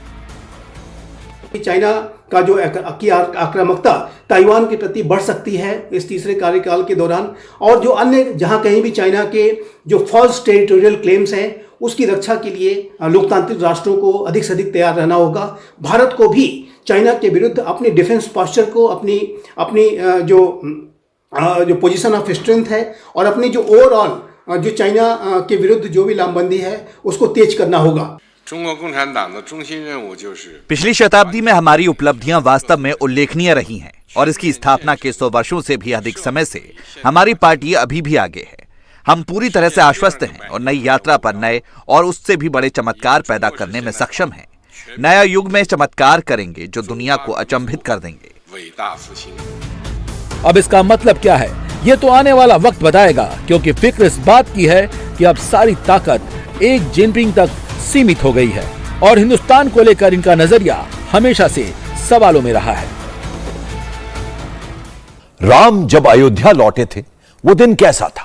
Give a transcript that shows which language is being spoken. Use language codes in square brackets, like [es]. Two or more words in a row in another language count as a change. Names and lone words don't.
[hi] चाइना का जो आक्रामकता ताइवान के प्रति बढ़ सकती है इस तीसरे कार्यकाल के दौरान, और जो अन्य जहां कहीं भी चाइना के जो [en] false territorial claims [hi] हैं उसकी रक्षा के लिए लोकतांत्रिक राष्ट्रों को अधिक से अधिक तैयार रहना होगा। भारत को भी चाइना के विरुद्ध अपनी [en] defence posture [hi] को, अपनी जो [en] position of strength [hi] है और अपनी जो ओवरऑल जो चाइना के विरुद्ध जो भी लामबंदी है उसको तेज करना होगा। [zh] 中国共产党的中心任务就是 [hi] पिछली शताब्दी में हमारी उपलब्धियां वास्तव में उल्लेखनीय रही हैं और इसकी स्थापना के 100 वर्षों से भी अधिक समय से हमारी पार्टी अभी भी आगे है। हम पूरी तरह से आश्वस्त हैं और नई यात्रा पर नए और उससे भी बड़े चमत्कार पैदा करने में सक्षम हैं। नया युग में चमत्कार करेंगे जो दुनिया को अचंभित कर देंगे। [zh] 伟大复兴。 [hi] अब इसका मतलब क्या है ये तो आने वाला वक्त बताएगा, क्योंकि फिक्र इस बात की है कि अब सारी ताकत एक जिनपिंग तक सीमित हो गई है और हिंदुस्तान को लेकर इनका नजरिया हमेशा से सवालों में रहा है। राम जब अयोध्या लौटे थे वो दिन कैसा था?